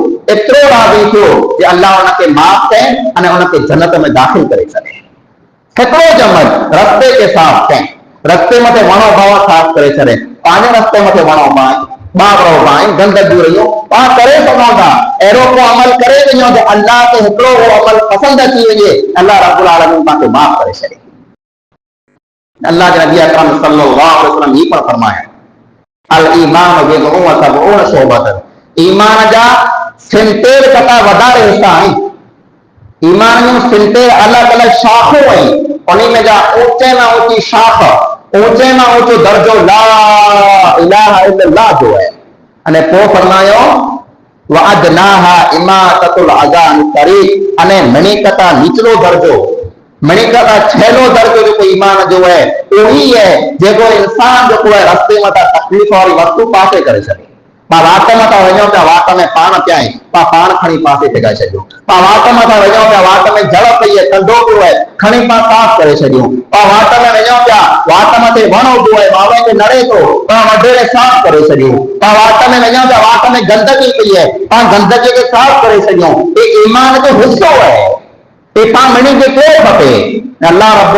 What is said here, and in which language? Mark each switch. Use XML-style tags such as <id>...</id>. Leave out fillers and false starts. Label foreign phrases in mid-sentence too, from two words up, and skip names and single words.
<sd>थियो कि अल्लाह उनखे माफ़ कयईं अने उनखे जन्नत में दाख़िल करे छॾे हिकिड़ो जमल रस्ते खे साफ़ कयईं रस्ते मथे वणो भाव साफ़ करे छॾे पंहिंजे रस्ते मथे वणो भाव बाबरो भाई गंदगी रहियो पाण करे सघूं था अहिड़ो को अमल करे वञो जो अल्लाह खे हिकिड़ो उहो अमल पसंदि अची वञे</sd> <ar>الله رب العالمين</ar> <sd>तव्हांखे माफ़ करे छॾे अल्लाह के नबी अकरम</sd> <ar>صلى الله عليه وسلم</ar> <sd>ये पर फरमाया</sd> <ar>الإيمان بضع وسبعون شعبة</ar> <sd>ईमान जा 70 कटा वधारे हिस्सा आहिनि ईमान में 70 अलग अलग शाखूं आहिनि उन्हीं में जा ऊंचे में ऊंची शाख ऊंचे में ऊंचो दर्जो</sd> <ar>لا إله إلا الله</ar> <sd>जो है अने पोइ फरमायो</sd> <ar>وأدناها إماطة الأذى عن الطريق</ar> <sd>अने मणिकता निचलो दर्जो मणिकता छेलो दर्जो जो ईमान जो है वही है जेको इंसान जो है रस्ते में तकलीफ वाली वस्तु पासे करे छॾे पा वाट मथां वञो पिया वाट में पाण पिया आहिनि पाण खणी पासे टिकाए छॾियो पा वाट मथां वञो पिया वाट में जड़ पई आहे कंडो पियो आहे खणी पाण साफ़ करे छॾियूं पा वाट में वञो पिया वाट मथे वण उभो आहे माण्हूअ खे नड़े थो पाण वढेरे साफ़ करे छॾियूं पा वाट में वञो पिया वाट में गंदगी पई आहे पाण गंदगी खे साफ़ करे छॾियूं हे ईमान जो हिसो आहे हे पाण मञी खे केरु खपे अल्लाह</sd>